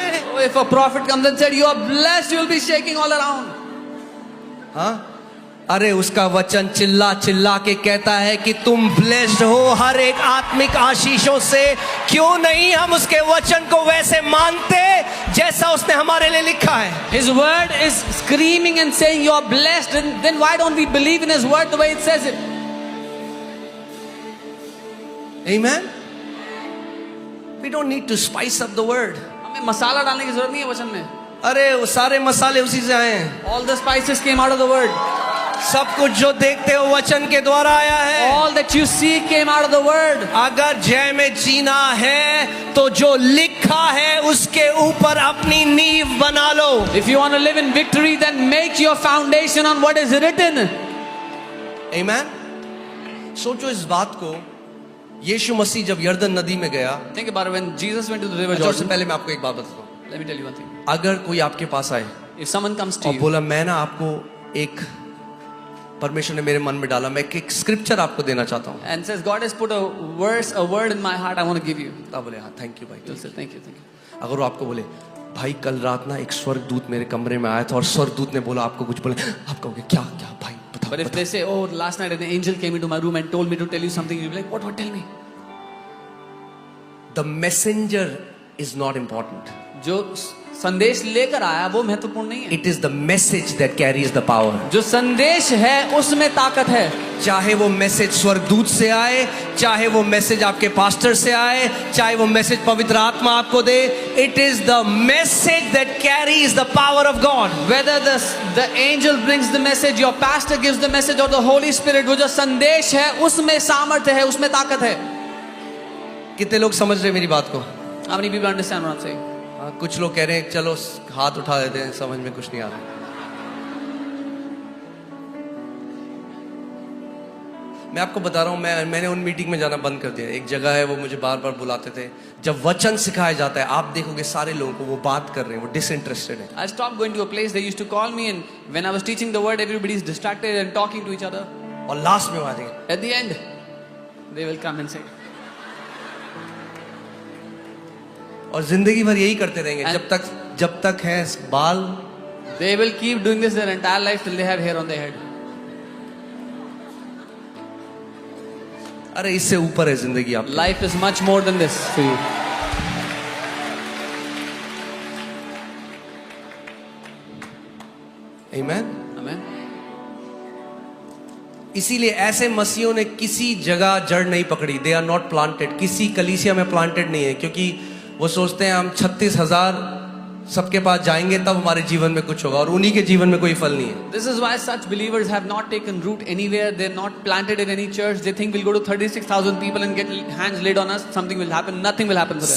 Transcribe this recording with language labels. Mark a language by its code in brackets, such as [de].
[en] Oh, if a prophet comes and said you are blessed, you will be shaking all around. [hi] हाँ, अरे उसका वचन चिल्ला चिल्ला के कहता है कि तुम ब्लेस्ड हो हर एक आत्मिक आशीषों से। क्यों नहीं हम उसके वचन को वैसे मानते जैसा उसने हमारे लिए लिखा है? [en] His word is screaming and saying you are blessed, and then why don't we believe in his word the way it says it? Amen. We don't need to spice up the word. [hi] हमें मसाला डालने की जरूरत नहीं है वचन में। अरे वो सारे मसाले उसी से आए हैं। [en] All the spices came out of the word. [hi] सब कुछ जो देखते हो वचन के द्वारा आया है। [en] All that you see came out of the word. [hi] अगर जय में जीना है तो जो लिखा है उसके ऊपर अपनी नींव बना लो। [en] If you want to live in victory, then make your foundation on what is written. Amen. [hi] सोचो इस बात को, यीशु मसीह जब यर्दन नदी में गया, [en] Think about it, when Jesus went to the river [hi] उससे [en] Jordan. [hi] पहले मैं आपको एक बात बताता हूँ। [en] Let me tell you one thing. [hi] अगर कोई आपके पास आए [en] If someone comes to [hi] और [en] you [hi] बोला मैं ना आपको एक, परमेश्वर ने मेरे मन में डाला, मैं एक स्क्रिप्चर आपको देना चाहता हूँ, [en] and says God has put a verse, a word in my heart, I want to give you. [hi] तब बोले हाँ थैंक यू भाई। [en] You'll say thank you, thank you. अगर वो आपको बोले भाई कल रात ना एक स्वर्गदूत मेरे कमरे में आया था और स्वर्गदूत ने बोला आपको कुछ, बोले आप कहोगे क्या क्या भाई बताओ। But if they say, oh, last night an angel came into my room and told me to tell you something, you'll be like, what, tell me. The messenger is not important. [hi] जो संदेश लेकर आया वो महत्वपूर्ण नहीं है। [en] It is the message that carries the power. [hi] जो संदेश है उसमें ताकत है। चाहे वो मैसेज स्वर्गदूत से आए, चाहे वो मैसेज आपके पास्टर से आए, चाहे वो मैसेज पवित्र आत्मा आपको दे, [en] it is the message that carries the power of God. Whether the angel brings the message, your pastor gives the message, or the Holy Spirit, [hi] वो जो संदेश है उसमें सामर्थ्य है, उसमें ताकत है। कितने लोग समझ रहे मेरी बात को? [en] How many people understand what I'm saying? [hi] कुछ लोग कह रहे हैं चलो हाथ उठा देते हैं, समझ में कुछ नहीं आ रहा। मैं आपको बता रहा हूं, मैंने उन मीटिंग में जाना बंद कर दिया। एक जगह है वो मुझे बार बार बुलाते थे, जब वचन सिखाया जाता है आप देखोगे सारे लोगों को वो बात कर रहे हैं, वो डिसइंटरेस्टेड है। [en] I stopped going to a place they used to call me, and when I was teaching the word, everybody is distracted and talking to each other. [hi] और लास्ट में वो आते हैं, [en] At the end, they will come and say, [hi] और जिंदगी भर यही करते रहेंगे जब तक है बाल। [en] they will keep doing this their entire life till they have hair on their head. [hi] अरे इससे ऊपर है जिंदगी आपकी। [en] Life is much more than this for you. Amen. Amen. [hi] इसीलिए ऐसे मसीहों ने किसी जगह जड़ नहीं पकड़ी। [en] they are not planted, [hi] किसी कलीसिया में प्लांटेड नहीं है, क्योंकि वो सोचते हैं हम 36,000 सबके पास जाएंगे तब हमारे जीवन में कुछ होगा, और उन्हीं के जीवन में कोई फल नहीं है। [en] This is why such believers have not taken root anywhere. They're not planted in any church. They think we'll go to 36,000 people and get hands laid on us. Something will happen. Nothing will happen for them.